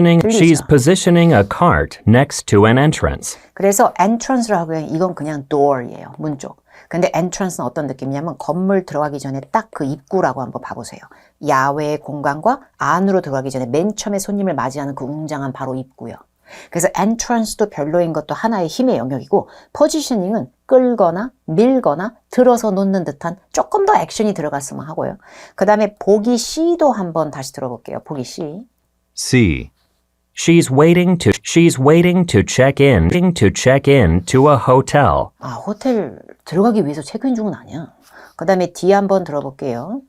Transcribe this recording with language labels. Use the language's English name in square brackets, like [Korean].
[English] She's positioning a cart next to an entrance. [Korean] 그래서 entrance라고 하면 이건 그냥 door이에요. 문 쪽. 근데 entrance는 어떤 느낌이냐면 건물 들어가기 전에 딱 그 입구라고 한번 봐보세요. 야외 공간과 안으로 들어가기 전에 맨 처음에 손님을 맞이하는 그 웅장한 바로 입구요. 그래서 entrance도 별로인 것도 하나의 힘의 영역이고 positioning은 끌거나 밀거나 들어서 놓는 듯한 조금 더 액션이 들어갔으면 하고요. 그 다음에 보기 C도 한번 다시 들어볼게요. 보기 C. C. [English] She's waiting to check in to a hotel. [Korean] 아, 호텔 들어가기 위해서 체크인 중은 아니야. 그 다음에 D 한번 들어볼게요.